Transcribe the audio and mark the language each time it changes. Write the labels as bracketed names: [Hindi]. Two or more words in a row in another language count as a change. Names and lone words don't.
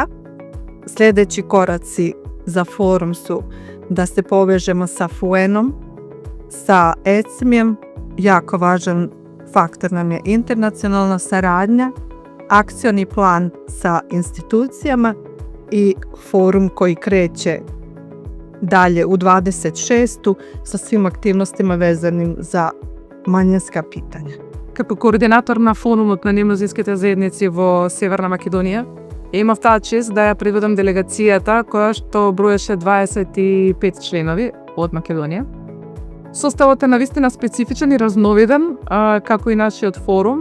[Bosnian] Sljedeći koraci za forum su da se povežemo sa FUEN-om, sa ECMI-em, jako važan faktor nam je internacionalna saradnja, akcioni plan sa institucijama i forum koji kreće dalje u 26. sa svim aktivnostima vezanim za manjinska pitanja. [Macedonian] Како координатор на форумот на немнозинските заедници во Северна Македонија, имав таа чест да ја приведам делегацијата која што броеше 25 членови од Македонија. Составот е навистина специфичен и разновиден, како и нашиот форум.